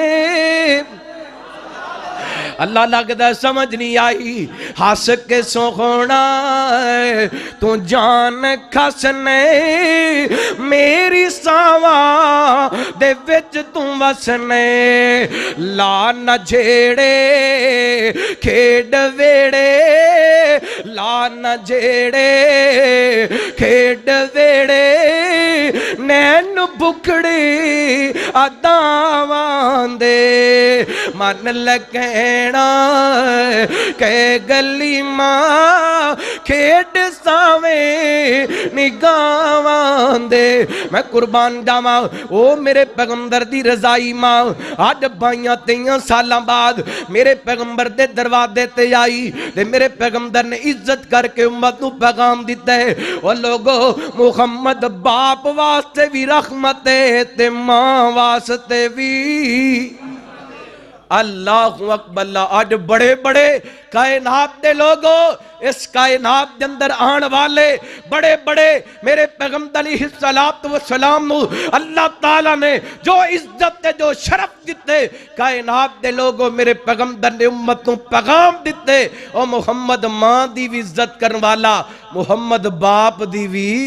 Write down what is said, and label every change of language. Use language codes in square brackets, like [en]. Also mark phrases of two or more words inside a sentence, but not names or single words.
[pa] اللہ لگدا سمجھ نہیں آئی ہس کے سوہنا تو جان کھسنے میری ساواں دے وچ تو وسنے لا نہ جھیڑے کھیڈ ویڑے لا نہ جھیڑے کھیڈ ویڑے نین بکڑی اداواں دے من لگنا کہ گلی ماں کھیڈ ساویں نگاواں دے میں قربان جاواں او میرے پیغمبر دی رضائی ماں آج 22-23 سالاں بعد میرے پیغمبر دے دروازے تے آئی تے میرے پیغمبر نے عزت کر کے امت نو پیغام دیتا ہے او لوگو محمد باپ واسطے بھی رحمت ہے تے ماں واسطے بھی [ar] اللہ اکبر [pa] اللہ آج بڑے بڑے کائنات دے لوگو اس کائنات دے اندر آن والے بڑے بڑے میرے پیغمبر [ar] علیہ السلام [pa] نو اللہ تعالیٰ نے جو عزت تے جو شرف دیتے کائنات دے لوگو میرے پیغمبر نے امت نو پیغام دیتے او محمد ماں دی بھی عزت کرن والا محمد باپ دی بھی